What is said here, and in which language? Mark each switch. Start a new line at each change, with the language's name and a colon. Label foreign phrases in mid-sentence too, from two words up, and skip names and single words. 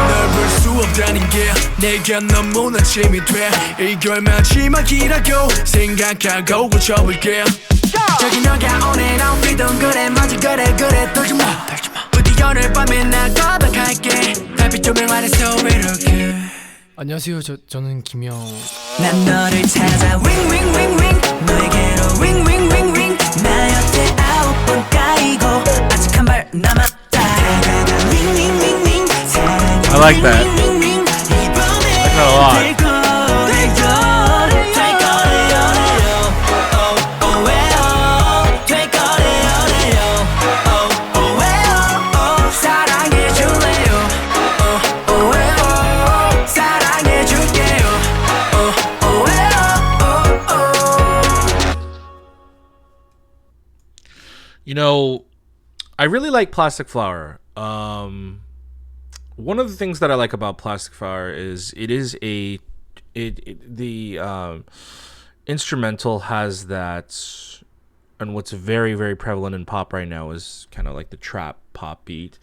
Korean: 널 볼 수 없다는 게 내가 너무나 짐이 돼 이걸 마지막이라고 생각하고 고쳐볼게 저기 너가 오늘 아웃핏은 그래 맞아 그래 떨지마 부디 오늘 밤에 나 고백할게 달빛 조명 아래서 이렇게 안녕하세요 저는 김영 난 너를 찾아
English: ring ring ring ring
Korean: 너에게로
English: ring ring ring ring
Korean: 나 옆에 9번 까이고 아직 한 발 남았다 다가가
English: ring ring ring ring
Korean: 사랑해
English: I like that. ring ring ring 이번엔 that a lot.
Korean: 될 거래요 될 거래요
English: oh oh well
Korean: 될 거래요
English: oh oh well
Korean: 사랑해 줄래요
English: oh oh well
Korean: 사랑해 줄게요
English: oh oh well You know, I really like Plastic Flower. One of the things that I like about Plastic Flower is the instrumental has that, and what's very, very prevalent in pop right now is kind of like the trap pop beat.